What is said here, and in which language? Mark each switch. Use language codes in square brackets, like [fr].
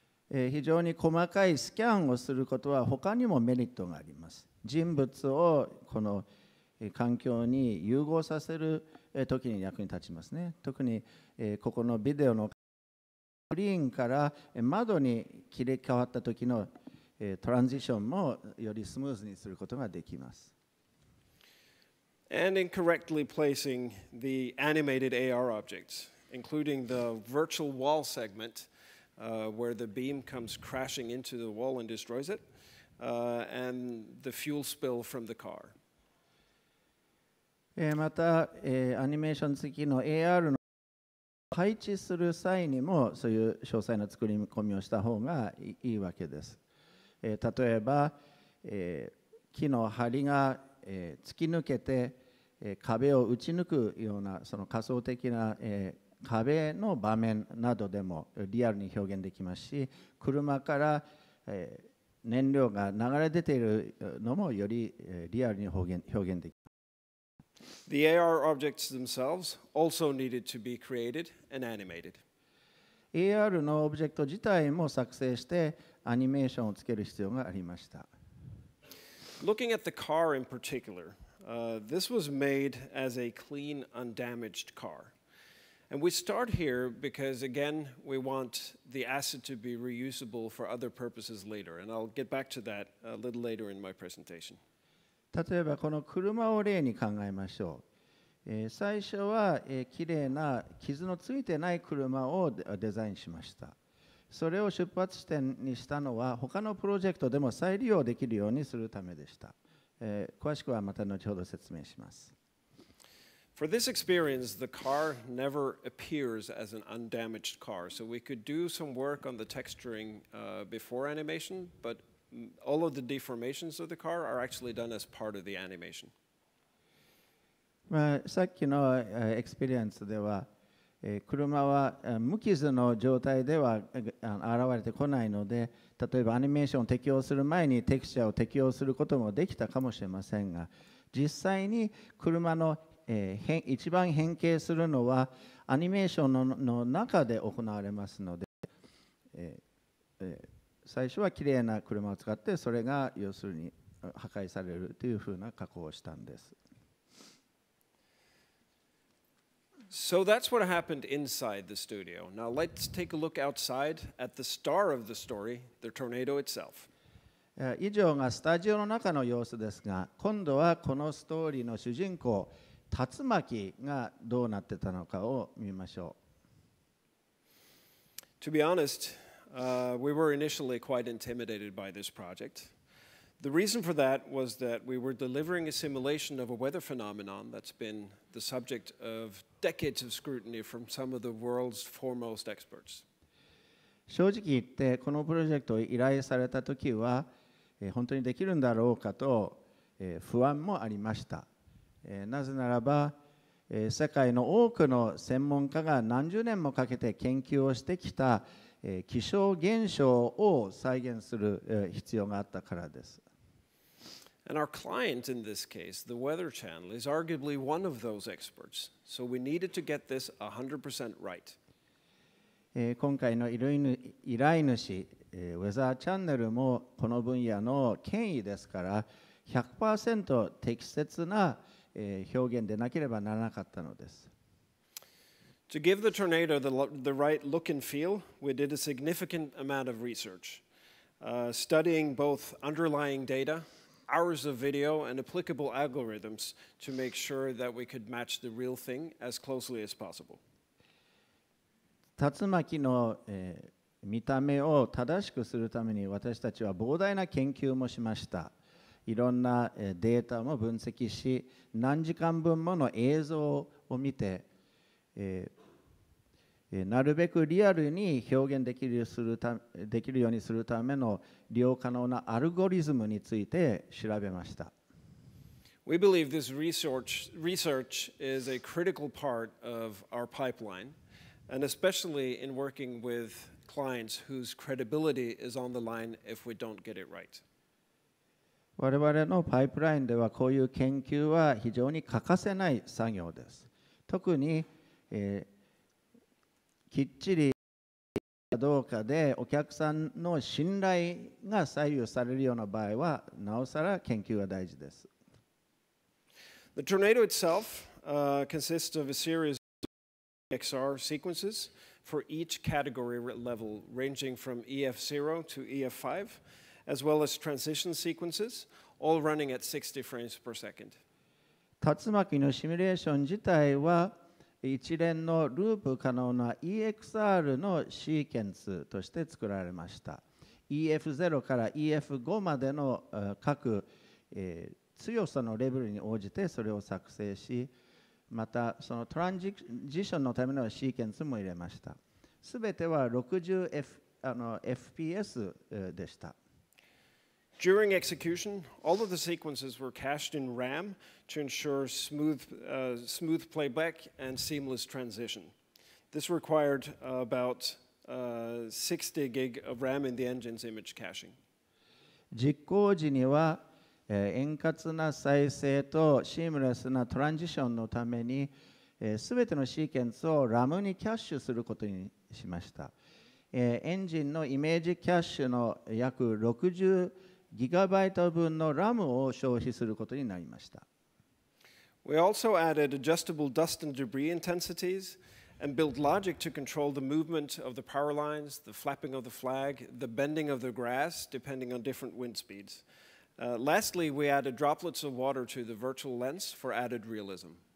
[ja] 非常に細かいスキャンをすることは他にもメリットがあります。人物をこの環境に融合させる時に役に立ちますね。特にここのビデオのスクリーンから窓に切り替わった時のトランジションもよりスムーズにすることができます。 [en] And in correctly placing the animated AR objects, including the virtual wall segment, where the beam comes crashing into the wall and destroys it, and the fuel spill from the car. [ja] また、アニメーション付きの AR の配置する際にもそういう詳細な作り込みをした方がいいわけです。例えば、木の梁が突き抜けて壁を打ち抜くようなその仮想的な壁の場面などでもリアルに表現できますし、車から燃料が流れ出ているのもよりリアルに表現できます。 [en] The AR objects themselves also needed to be created and animated. [ja] AR のオブジェクト自体も作成してアニメーションをつける必要がありました。 [en] Looking at the car in particular, this was made as a clean, undamaged car. And we start here because, again, we want the asset to be reusable for other purposes later. And I'll get back to that a little later in my presentation. [ja] 例えばこの車を例に考えましょう。最初はきれいな傷のついてない車をデザインしました。それを出発地点にしたのは他のプロジェクトでも再利用できるようにするためでした。詳しくはまた後ほど説明します。 [en] For this experience, the car never appears as an undamaged car. So we could do some work on the texturing before animation, but all of the deformations of the car are actually done as part of the animation. [ja] さっきのエクスペリエンスでは、車は無傷の状態では現れてこないので、例えばアニメーションを適用する前にテクスチャーを適用することもできたかもしれませんが、実際に車の一番変形するのはアニメーションの中で行われますので、最初はきれいな車を使ってそれが要するに破壊されるというふうな加工をしたんです。 [en] So that's what happened inside the studio. Now let's take a look outside at the star of the story, the tornado itself. [ja] 以上がスタジオの中の様子ですが、今度はこのストーリーの主人公竜巻がどうなってたのかを見ましょう。 [en] To be honest, we were initially quite intimidated by this project. The reason for that was that we were delivering a simulation of a weather phenomenon that's been the subject of decades of scrutiny from some of the world's foremost experts. [ja] 正直言ってこのプロジェクトを依頼されたときは本当にできるんだろうかと不安もありました。なぜならば世界の多くの専門家が何十年もかけて研究をしてきた気象現象を再現する必要があったからです。 [en] And our client in this case, the Weather Channel, is arguably one of those experts. So we needed to get this 100% right. [ja] 今回の依頼主、ウェザーチャンネルもこの分野の権威ですから、100% 適切な表現でなければならなかったのです。 [en] To give the tornado the right look and feel, we did a significant amount of research, studying both underlying data, hours of video, and applicable algorithms to make sure that we could match the real thing as closely as possible. [ja] 竜巻の見た目を正しくするために私たちは膨大な研究もしました。いろんなデータも分析し、何時間分もの映像を見て、なるべくリアルに表現できるようにするための利用可能なアルゴリズムについて調べました。 [en] We believe this research is a critical part of our pipeline, and especially in working with clients whose credibility is on the line if we don't get it right. [ja] 我々のパイプラインではこういう研究は非常に欠かせない作業です。特に、きっちりかどうかでお客さんの信頼が左右されるような場合はなおさら研究が大事です。 [en] The tornado itself consists of a series of XR sequences for each category level, ranging from EF0 to EF5, as well as transition sequences, all running at 60 frames per second. [ja] 竜巻のシミュレーション自体は一連のループ可能な EXR のシーケンスとして作られました。 EF0 から EF5 までの各、強さのレベルに応じてそれを作成し、またそのトランジションのためのシーケンスも入れました。すべては60 FPS でした。 [en] During execution, all of the sequences were cached in RAM to ensure smooth playback and seamless transition. This required about 60 gig of RAM in the engine's image caching. [ja] 実行時には円滑な再生とシームレスなトランジションのために、すべてのシーケンスを RAM にキャッシュすることにしました。エンジンのイメージキャッシュの約60ギガバイト分の RAM を消費することになりました。 [en] We also added adjustable dust and debris intensities and built logic to control the movement of the power lines, the flapping of the flag, the bending of the grass, depending on different wind speeds. Lastly, we added droplets of water to the virtual lens for added realism.